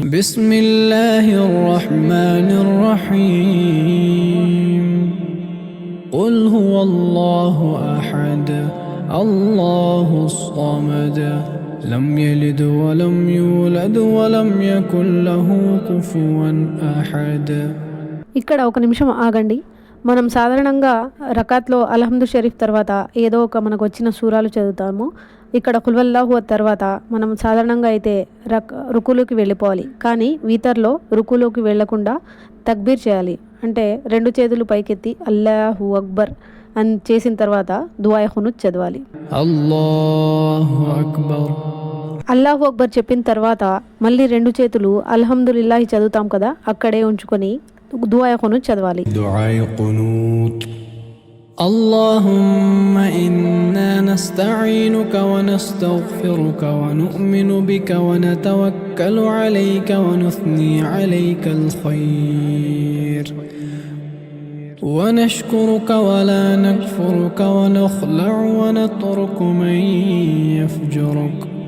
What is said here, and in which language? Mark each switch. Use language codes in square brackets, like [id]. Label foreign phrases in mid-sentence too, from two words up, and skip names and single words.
[ar] بسم الله الرحمن الرحيم. قل هو الله أحد الله الصمد لم يلد ولم يولد ولم يكن له كفوا أحد. [te] ఇక్కడ ఒక నిమిషం ఆగండి. మనం సాధారణంగా రకాత్లో అల్హమ్దు షరీఫ్ తర్వాత ఏదో ఒక మనకు వచ్చిన సూరాలు చదువుతాము. ఇక్కడ కుల్వల్లాహు తర్వాత మనం సాధారణంగా అయితే రుకులోకి వెళ్ళిపోవాలి. కానీ వీతర్లో రుకులోకి వెళ్లకుండా తక్బీర్ చేయాలి. అంటే 2 చేతులు పైకెత్తి [ar] الله أكبر [te] అని చేసిన తర్వాత దుఆయ్ ఖునూత్ చదవాలి. [ar] الله أكبر. الله أكبر [te] చెప్పిన తర్వాత మళ్ళీ 2 చేతులు అల్హమ్దులిల్లాహి చదువుతాం కదా, అక్కడే ఉంచుకొని దుఆయ్ ఖునూత్ చదవాలి. దుఆయ్ ఖునూత్. [ar] اللهم إنا نستعينك ونستغفرك ونؤمن بك ونتوكل عليك ونثني عليك الخير ونشكرك ولا نكفرك ونخلع ونترك من يفجرك.